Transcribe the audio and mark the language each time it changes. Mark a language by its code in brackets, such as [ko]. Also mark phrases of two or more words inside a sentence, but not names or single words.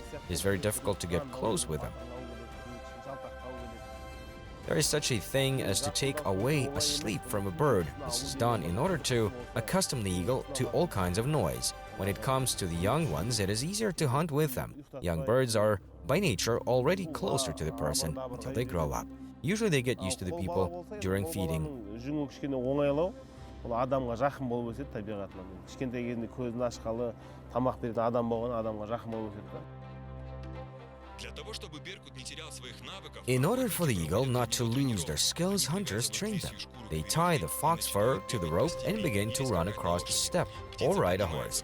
[en] It is very difficult to get close with them. There is such a thing as to take away a sleep from a bird. This is done in order to accustom the eagle to all kinds of noise. When it comes to the young ones, it is easier to hunt with them. Young birds are, by nature, already closer to the person until they grow up. Usually they get used to the people during feeding. [kk] Жүңі кішкене оңайлау, ол адамға жақын болып өседі табиғатынан. Кішкентай кезінде көзін ашқалы, тамақ беретін адам болған адамға жақын болып өседі. [en] In order for the eagle not to lose their skills, hunters train them. They tie the fox fur to the rope and begin to run across the steppe or ride a horse.